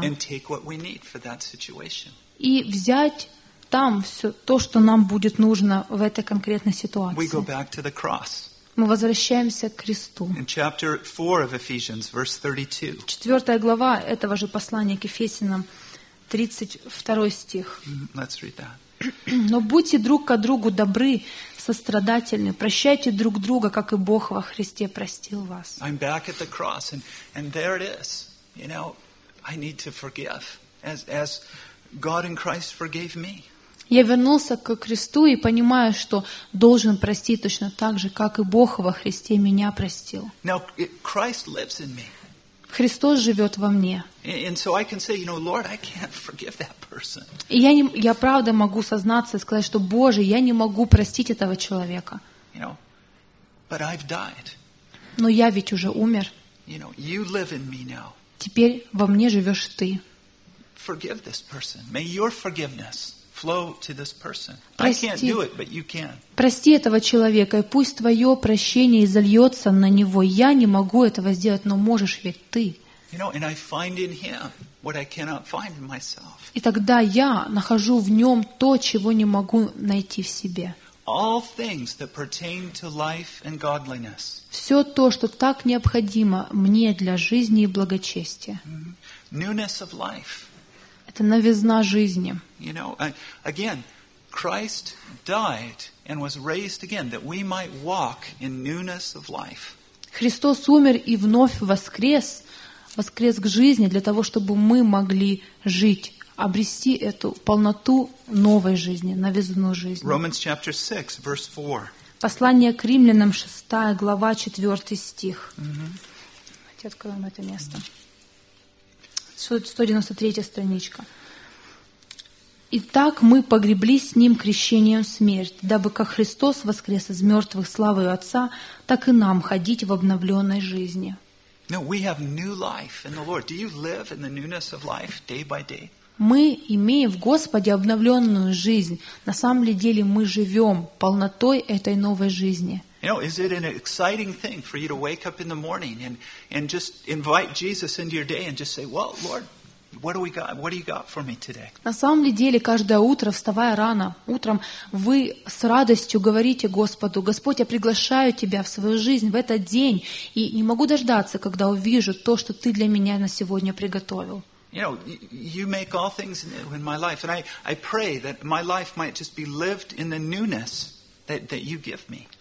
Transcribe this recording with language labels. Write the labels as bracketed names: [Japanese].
[English] And take what we need for that situation. [Russian] И взять там все то, что нам будет нужно в этой конкретной ситуации. [English] We go back to the cross. [Russian] Мы возвращаемся к кресту. [English] In chapter 4 of Ephesians, verse 32. [Russian] Четвертая глава этого же послания к Ефесянам, 32 стих. [English] Let's read that. [Russian] Но будьте друг ко другу добры, сострадательны, прощайте друг друга, как и Бог во Христе простил вас. [English] I'm back at the cross, and there it is. You know, I need to forgive, as God in Christ forgave me. [Russian] Я вернулся к кресту и понимаю, что должен простить точно так же, как и Бог во Христе меня простил. [English] Now, Christ lives in me. [Russian] Христос живет во мне. [English] And so I can say, you know, Lord, I can't forgive that person. [Russian] И я правда могу сознаться и сказать, что Боже, я не могу простить этого человека. [English] You know, but I've died. [Russian] Но я ведь уже умер. [English] You know, you live in me now. [Russian] Теперь во мне живешь ты. [English] Forgive this person. May your forgiveness flow to this person. I can't do it, but you can. [Russian] Прости этого человека, и пусть твое прощение изольется на него. Я не могу этого сделать, но можешь ведь ты. [English] You know, and I find in him what I cannot find in myself. [Russian] И тогда я нахожу в нем то, чего не могу найти в себе. [English] All things that pertain to life and godliness. [Russian] Все то, что так необходимо мне для жизни и благочестия. [English] Newness of life. [Russian] Это новизна жизни. [English] You know, again, Christ died and was raised again that we might walk in newness of life. [Russian] Христос умер и вновь воскрес. Воскрес к жизни для того, чтобы мы могли жить, обрести эту полноту новой жизни, новизну жизни. [English] Romans chapter 6, verse 4. [Russian] Послание к Римлянам, 6 глава, 4 стих. Mm-hmm. Давайте откроем это место. 193 страничка. «Итак, мы погребли с Ним крещением смерть, дабы как Христос воскрес из мертвых славою Отца, так и нам ходить в обновленной жизни». [English] No, we have new life in the Lord. Do you live in the newness of life day by day? [Russian] Мы имеем в Господе обновленную жизнь. На самом деле мы живем полнотой этой новой жизни. [English] You know, is it an exciting thing for you to wake up in the morning and just invite Jesus into your day and just say, "Well, Lord, what do we got? What do you got for me today?" [Russian] На самом деле, каждое утро, вставая рано утром, вы с радостью говорите Господу: «Господь, я приглашаю тебя в свою жизнь в этот день и не могу дождаться, когда увижу то, что ты для меня на сегодня приготовил». [English] You know, you make all things new in my life, and I pray that my life might just be lived in the newness that you give me.